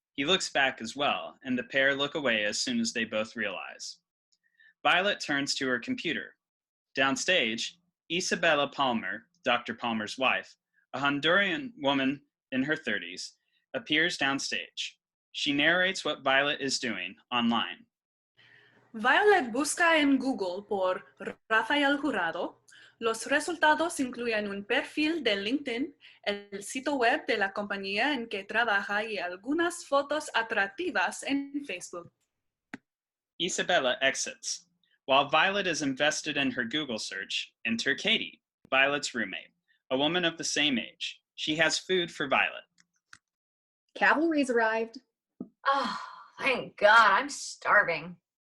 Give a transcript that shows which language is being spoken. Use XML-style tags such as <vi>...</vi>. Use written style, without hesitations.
<en>He looks back as well, and the pair look away as soon as they both realize. Violet turns to her computer. Downstage, Isabella Palmer, Dr. Palmer's wife, a Honduran woman in her 30s, appears downstage. She narrates what Violet is doing online.</en> <es>Violet busca en Google por Raphael Jurado. Los resultados incluyen un perfil de LinkedIn, el sitio web de la compañía en que trabaja y algunas fotos atractivas en Facebook.</es> <en>Isabella exits. While Violet is invested in her Google search, enter Katie, Violet's roommate, a woman of the same age. She has food for Violet. Cavalry's arrived. Oh, thank God, I'm starving.</en>